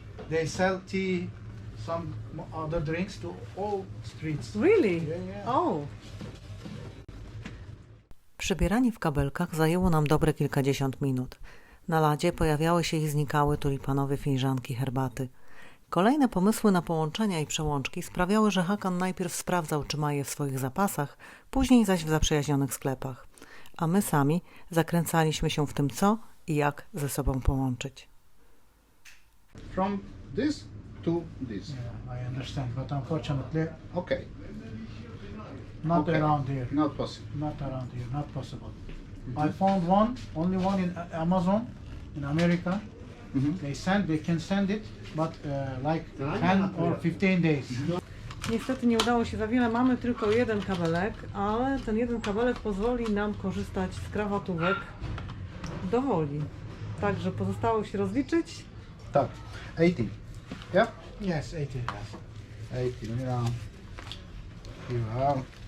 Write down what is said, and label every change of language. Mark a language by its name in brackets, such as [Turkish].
[English] They sell tea, some other drinks to all streets. really? Yeah, yeah. Oh. [Polish] Przybieranie w kabelkach zajęło nam dobre kilkadziesiąt minut. Na ladzie pojawiały się i znikały tulipanowe filiżanki herbaty. Kolejne pomysły na połączenia i przełączki sprawiały, że Hakan najpierw sprawdzał, czy ma je w swoich zapasach, później zaś w zaprzyjaźnionych sklepach. A my sami zakręcaliśmy się w tym, co i jak ze sobą połączyć. [English] From this to this. Yeah, I understand, but unfortunately, Okay. not Okay. around here. Not possible. Not around here, not possible. I found one, only one in Amazon, in America. They can send it, but like 10 or 15 days. [Polish] Niestety nie udało się za wiele, mamy tylko jeden kabelek, ale ten jeden kabelek pozwoli nam korzystać z krawatówek do woli. Także pozostało się rozliczyć. Tak. 80. [English] Yeah? Yes, 18 yes. 80. Yeah. You are.